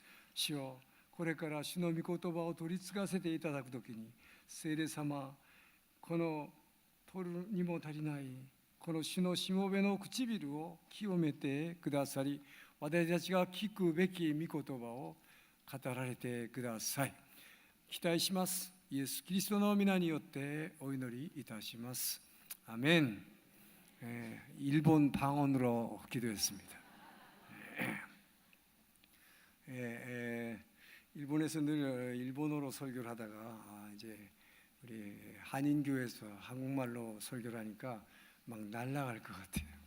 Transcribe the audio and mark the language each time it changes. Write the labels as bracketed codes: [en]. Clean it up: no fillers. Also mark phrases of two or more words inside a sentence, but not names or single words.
[ja] 主よ、これから主の御言葉を取り継がせていただくときに、聖霊様、この取るにも足りないこの主のしもべの唇を清めてくださり、私たちが聞くべき御言葉を語られてください。期待します。イエス・キリストの皆によってお祈りいたします。아멘. [ko] 일본 방언으로 기도했습니다. 일본에서 늘 일본어로 설교를 하다가 이제 우리 한인교회에서 한국말로 설교를 하니까 막 날아갈 것 같아요.